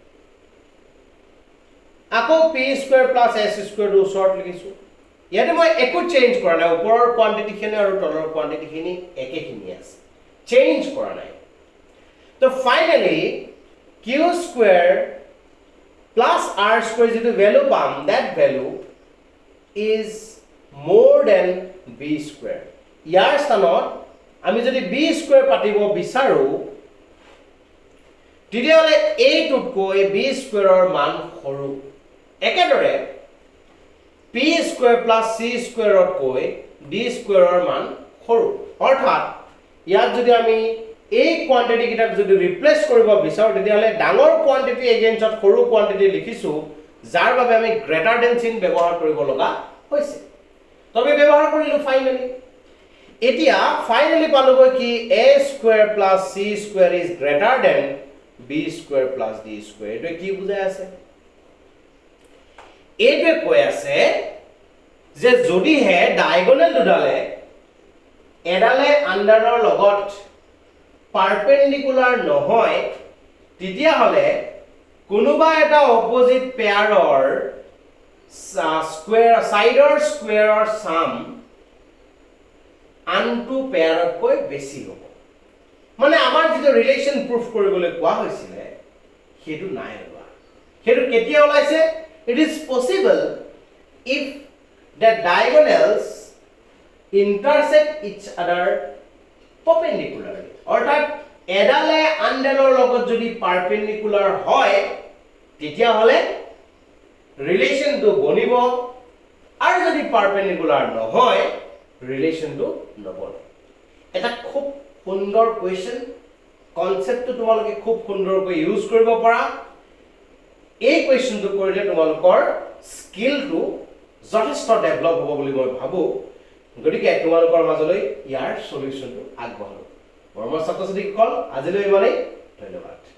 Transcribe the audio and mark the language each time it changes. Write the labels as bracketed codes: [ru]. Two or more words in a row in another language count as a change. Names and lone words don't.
[as] আকৌ [en] p square plus s square [as] ৰ ওচৰত লিখিছো ইয়াতে মই একো চেঞ্জ কৰা নাই ওপৰৰ কোৱান্টিটি খিনি আৰু তলৰ কোৱান্টিটি খিনি একেখিনি আছে চেঞ্জ কৰা নাই তো ফাইনালি [en] q square plus r square [as] যেটো ভ্যালু পাম [en] that value is more than b square [as] ইয়াৰ স্থানত আমি যদি [en] b square [as] পাতিব বিচাৰো তেতিয়াহলে a টুকৈ [en] b square [as] ৰ মান সৰু একেদৰে [en] p square plus c [as] square ৰ কৈ [en] d square [as] ৰ মান সৰু অৰ্থাৎ ইয়াত যদি আমি এই কোৱান্টিটি কিটাক যদি ৰিপ্লেস কৰিব বিচাৰো তেতিয়াহলে ডাঙৰ কোৱান্টিটি এগেইনষ্ট সৰু কোৱান্টিটি লিখিছো যাৰ বাবে আমি [en] greater than [as] চিন ব্যৱহাৰ কৰিব লগা হৈছে তবে ব্যৱহাৰ কৰিলো ফাইনালি এতিয়া ফাইনালি পালোগৈ কি [en] a square plus c square is greater than b square plus d square [as] এটো কি বুজাই আছে এটো কৈ আছে যে যদি হে ডায়াগোনাল দুডালে এডালে আন্ডাৰৰ লগত পারপেন্ডিকুলার নহয় তেতিয়া হলে কোনোবা এটা অপোজিট পেয়াৰৰ স্কয়াৰ সাইডৰ স্কয়াৰৰ সাম আনটো পেয়াৰতকৈ বেছি হ'ব মানে আমাৰ যেটো ৰিলেচন প্ৰুফ কৰিবলৈ কোৱা হৈছিল হেতু নাই হোৱা হেতু কেতিয়া ওলাইছে it [en] is possible if the diagonals intersect each other perpendicularly [as] অৰ্থাৎ এডালে আনডালৰ লগত যদি পারপেন্ডিকুলাৰ হয় তেতিয়া হলে ৰিলেচনটো বনিব আৰু যদি পারপেন্ডিকুলাৰ নহয় ৰিলেচনটো নবনে এটা খুব সুন্দৰ কোৱেশ্চন কনসেপ্টটো তোমালোকে খুব সুন্দৰকৈ ইউজ কৰিব পাৰা এই কোৱেশ্চনটো কৰিলে তোমালোকৰ স্কিলটো যথেষ্ট ডেভেলপ হ'ব বুলি মই ভাবো গতিকে তোমালোকৰ মাজলৈ ইয়াৰ সলিউশনটো আগবঢ়াও মৰমৰ ছাত্ৰ ছাত্ৰীসকল আজিলৈ ইমানেই ধন্যবাদ